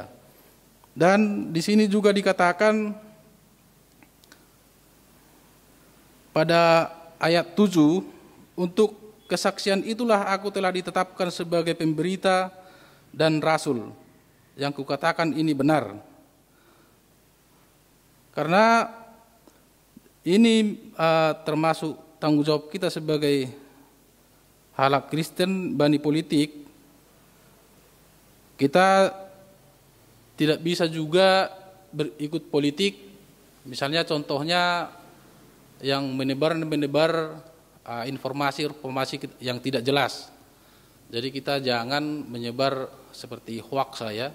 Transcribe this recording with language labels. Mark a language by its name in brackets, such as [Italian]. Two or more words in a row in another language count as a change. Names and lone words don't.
[Indonesian] Dan di sini juga dikatakan pada ayat 7, untuk kesaksian itulah aku telah ditetapkan sebagai pemberita dan rasul, yang kukatakan ini benar. Karena ini termasuk tanggung jawab kita sebagai [Batak Simalungun] halak Kristen, bani politik. [Indonesian] Kita tidak bisa juga berikut politik, misalnya contohnya yang menebar informasi yang tidak jelas. Jadi kita jangan menyebar seperti hoax saya.